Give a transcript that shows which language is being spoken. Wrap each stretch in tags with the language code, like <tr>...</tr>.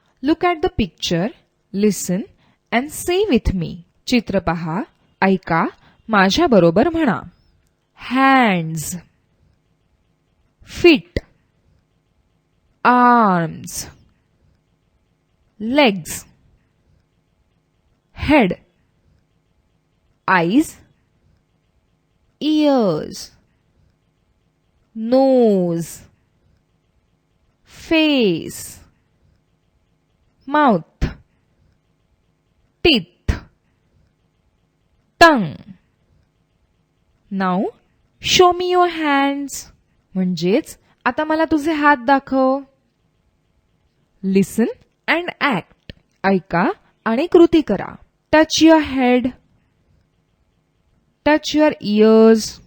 <en>Look at the picture, listen and say with me.</en> <mr>चित्र पहा, ऐका, माझ्या बरोबर म्हणा.</mr> <en>Hands, feet, arms, legs, head, eyes, ears, nose, face, mouth, teeth, tongue. Now show me your hands.</en> <mr>म्हणजेच आता मला तुझे हात दाखव.</mr> <en>Listen and act.</en> <mr>ऐका आणि कृती करा.</mr> <en>Touch your head. Touch your ears.</en>